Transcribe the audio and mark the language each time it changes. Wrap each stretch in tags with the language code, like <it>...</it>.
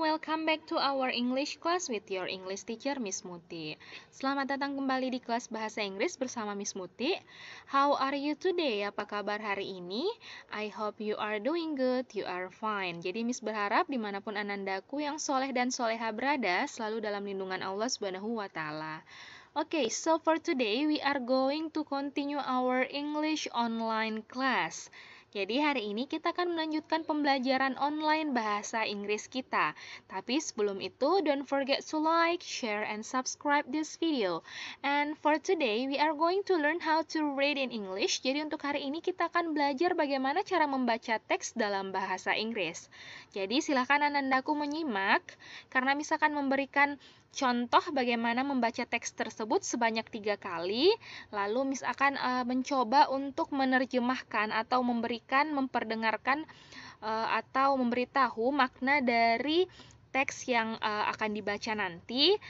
<en>Welcome back to our English class with your English teacher Miss Muti.</en> <id>Selamat datang kembali di kelas bahasa Inggris bersama Miss Muti.</id> <en>How are you today?</en> <id>Apa kabar hari ini?</id> <en>I hope you are doing good, you are fine.</en> <id>Jadi Miss berharap dimanapun anandaku yang soleh dan soleha berada selalu dalam lindungan Allah Subhanahu wa Ta'ala.</id> <en>Okay, so for today we are going to continue our English online class.</en> <id>Jadi hari ini kita akan melanjutkan pembelajaran online bahasa Inggris kita. Tapi sebelum itu,</id> <en>don't forget to like, share, and subscribe this video. And for today, we are going to learn how to read in English.</en> <id>Jadi untuk hari ini kita akan belajar bagaimana cara membaca teks dalam bahasa Inggris. Jadi silakan anandaku menyimak, karena misalkan memberikan contoh bagaimana membaca teks tersebut sebanyak 3 kali, lalu Miss akan mencoba untuk menerjemahkan atau memperdengarkan atau memberitahu makna dari teks yang akan dibaca nanti.</id>